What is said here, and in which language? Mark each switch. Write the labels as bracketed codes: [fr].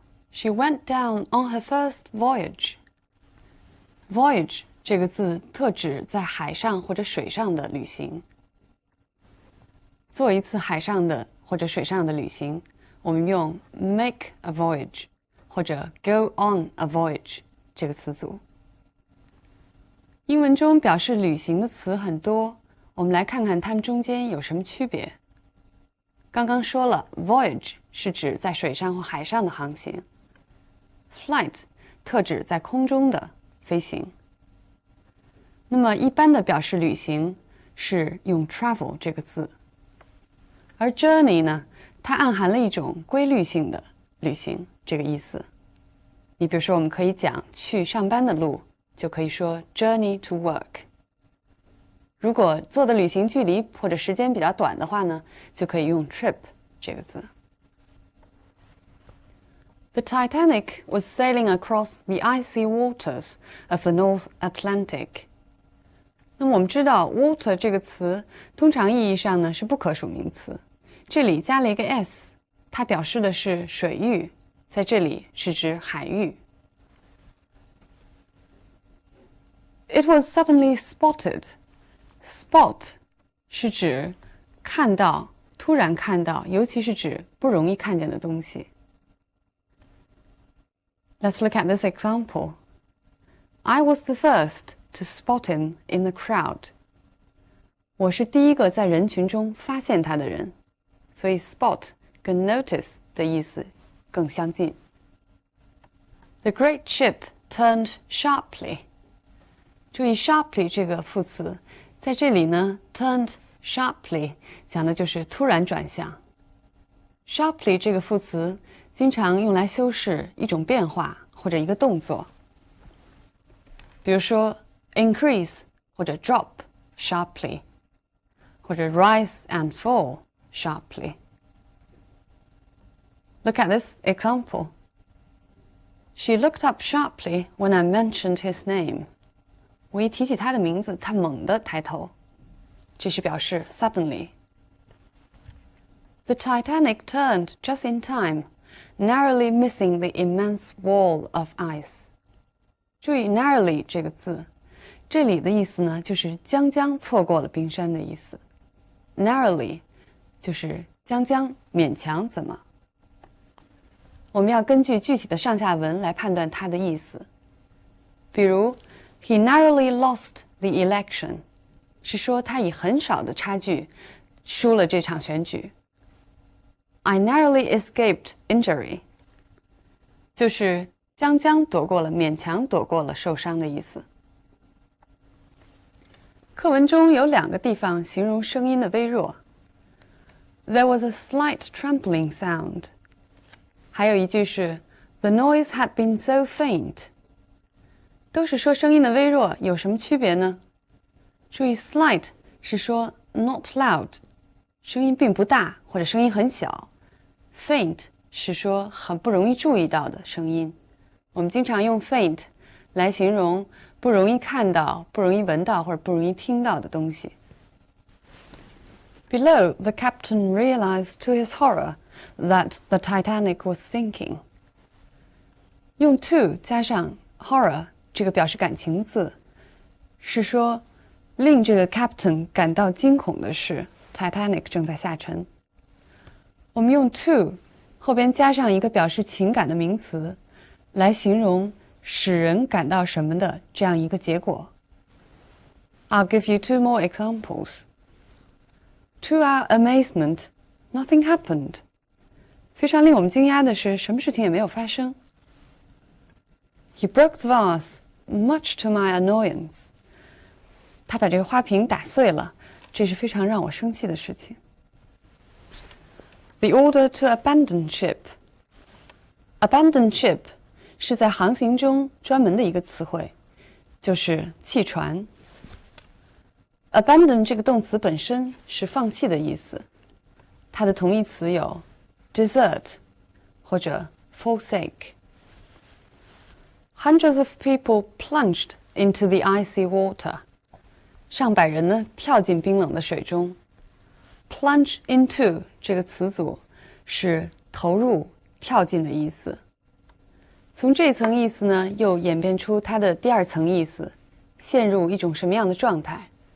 [en] She went down on her first voyage. [zh] Voyage 这个字特指在海上或者水上的旅行。做一次海上的或者水上的旅行，我们用 [en] make a voyage [zh] 或者 [en] go on a voyage [zh] 这个词组。英文中表示旅行的词很多，我们来看看它们中间有什么区别。刚刚说了 voyage 是指在水上或海上的航行。 Flight 特指在空中的飞行。那么一般的表示旅行是用 travel 这个字，而 journey 呢，它暗含了一种规律性的旅行这个意思。你比如说，我们可以讲去上班的路，就可以说 [en] journey to work。 [zh] 如果做的旅行距离或者时间比较短的话呢，就可以用 trip 这个字。 [en] The Titanic was sailing across the icy waters of the North Atlantic. [zh] 那么我们知道 water 这个词通常意义上呢是不可数名词，这里加了一个 s， 它表示的是水域，在这里是指海域。 [en] It was suddenly spotted. [zh] Spot 是指看到，突然看到，尤其是指不容易看见的东西。 [en] Let's look at this example. I was the first to spot him in the crowd. [zh] 我是第一个在人群中发现他的人，所以 spot 跟 notice 的意思更相近。 [en] The great ship turned sharply. [zh] 注意 sharply 这个副词，在这里呢 turned sharply 讲的就是突然转向。 Sharply 这个副词经常用来修饰一种变化或者一个动作，比如说 increase 或者 [en] drop sharply， [zh] 或者 [en] rise and fall sharply。 Look at this example. She looked up sharply when I mentioned his name. [zh] 我一提起他的名字，他猛地抬头，这是表示 [en] suddenly。The Titanic turned just in time, narrowly missing the immense wall of ice. [zh] 注意 narrowly 这个字，这里的意思呢，就是将将错过了冰山的意思。 narrowly 就是将将勉强怎么。我们要根据具体的上下文来判断它的意思。比如 [en] He narrowly lost the election [zh] 是说他以很少的差距输了这场选举。 [en] I narrowly escaped injury [zh] 就是将将躲过了，勉强躲过了受伤的意思。课文中有两个地方形容声音的微弱。 [en] There was a slight trampling sound. [zh] 还有一句是 [en] The noise had been so faint. [zh] 都是说声音的微弱，有什么区别呢？注意 slight 是说 [en] not loud， [zh] 声音并不大或者声音很小。 faint 是说很不容易注意到的声音。我们经常用 faint 来形容不容易看到、不容易闻到或者不容易听到的东西。 [en] Below, the captain realized to his horror that the Titanic was sinking. [zh] 用 to 加上 horror 这个表示感情字，是说令这个 captain 感到惊恐的是 Titanic 正在下沉。我们用 to 后边加上一个表示情感的名词，来形容使人感到什么的这样一个结果。 [en] I'll give you 2 more examples. To our amazement, nothing happened. [zh] 非常令我们惊讶的是，什么事情也没有发生。 [en] He broke the vase, much to my annoyance. [zh] 他把这个花瓶打碎了，这是非常让我生气的事情。 [en] The order to abandon ship. [zh] Abandon ship 是在航行中专门的一个词汇，就是弃船。 Abandon 这个动词本身是放弃的意思，它的同义词有 desert 或者 forsake. [en] Hundreds of people plunged into the icy water. [zh] 上百人呢跳进冰冷的水中。Plunge into 这个词组是投入、跳进的意思。从这层意思呢，又演变出它的第二层意思，陷入一种什么样的状态？